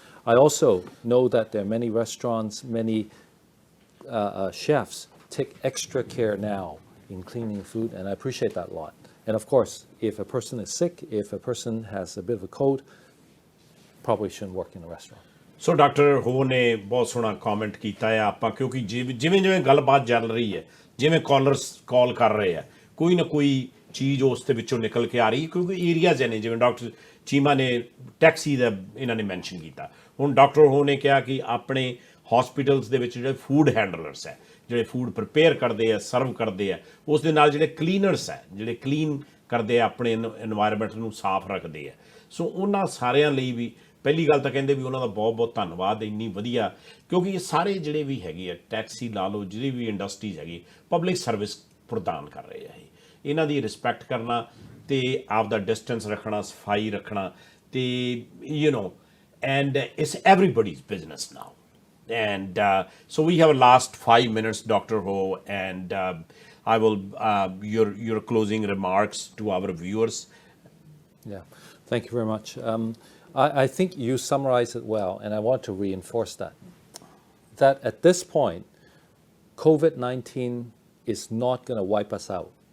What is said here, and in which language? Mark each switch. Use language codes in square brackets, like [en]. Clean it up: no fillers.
[en] I also know that there are many restaurants, many chefs take extra care now in cleaning food, and I appreciate that a lot. And of course, if a person is sick, if a person has a bit of a cold, probably shouldn't work in a restaurant. [pa] So doctor ਹੋ ਨੇ ਬਹੁਤ ਸੋਹਣਾ comment ਕੀਤਾ ਹੈ ਆਪਾਂ, ਕਿਉਂਕਿ ਜਿਵੇਂ ਗੱਲਬਾਤ ਚੱਲ ਰਹੀ ਹੈ, ਜਿਵੇਂ ਕਾਲਰਸ ਕਾਲ ਕਰ ਰਹੇ ਆ, ਕੋਈ ਨਾ ਕੋਈ ਚੀਜ਼ ਉਸ ਦੇ ਵਿੱਚੋਂ ਨਿਕਲ ਕੇ ਆ ਰਹੀ, ਕਿਉਂਕਿ ਏਰੀਆਜ਼ ਨੇ, ਜਿਵੇਂ ਡਾਕਟਰ ਚੀਮਾ ਨੇ ਟੈਕਸੀ ਦਾ ਇਹਨਾਂ ਨੇ ਮੈਂਸ਼ਨ ਕੀਤਾ। ਹੁਣ ਡਾਕਟਰ ਹੋ ਨੇ ਕਿਹਾ ਕਿ ਆਪਣੇ ਹਸਪੀਟਲਸ ਦੇ ਵਿੱਚ ਜਿਹੜੇ ਫੂਡ ਹੈਂਡਲਰਸ ਹੈ, ਜਿਹੜੇ ਫੂਡ ਪ੍ਰਿਪੇਅਰ ਕਰਦੇ ਆ, ਸਰਵ ਕਰਦੇ ਆ, ਉਸ ਦੇ ਨਾਲ ਜਿਹੜੇ ਕਲੀਨਰਸ ਹੈ, ਜਿਹੜੇ ਕਲੀਨ ਕਰਦੇ ਆ, ਆਪਣੇ ਇਨਵਾਇਰਮੈਂਟ ਨੂੰ ਸਾਫ਼ ਰੱਖਦੇ ਆ। ਸੋ ਉਹਨਾਂ ਸਾਰਿਆਂ ਲਈ ਵੀ ਪਹਿਲੀ ਗੱਲ ਤਾਂ ਕਹਿੰਦੇ ਵੀ ਉਹਨਾਂ ਦਾ ਬਹੁਤ ਬਹੁਤ ਧੰਨਵਾਦ, ਇੰਨੀ ਵਧੀਆ, ਕਿਉਂਕਿ ਇਹ ਸਾਰੇ ਜਿਹੜੇ ਵੀ ਹੈਗੇ ਆ, ਟੈਕਸੀ ਲਾ ਲਓ, ਜਿਹੜੀ ਵੀ ਇੰਡਸਟਰੀਜ਼ ਹੈਗੀ, ਪਬਲਿਕ ਸਰਵਿਸ ਪ੍ਰਦਾਨ ਕਰ ਰਹੇ ਆ। ਇਹਨਾਂ ਦੀ ਰਿਸਪੈਕਟ ਕਰਨਾ ਅਤੇ ਆਪਦਾ ਡਿਸਟੈਂਸ ਰੱਖਣਾ, ਸਫਾਈ ਰੱਖਣਾ, ਅਤੇ and it's everybody's business now. [en] And so we have a last 5 minutes, Dr. Ho, and I will your closing remarks to our viewers. Yeah, thank you very much. I think you summarized it well, and I want to reinforce that at this point, COVID-19 is not going to wipe us out.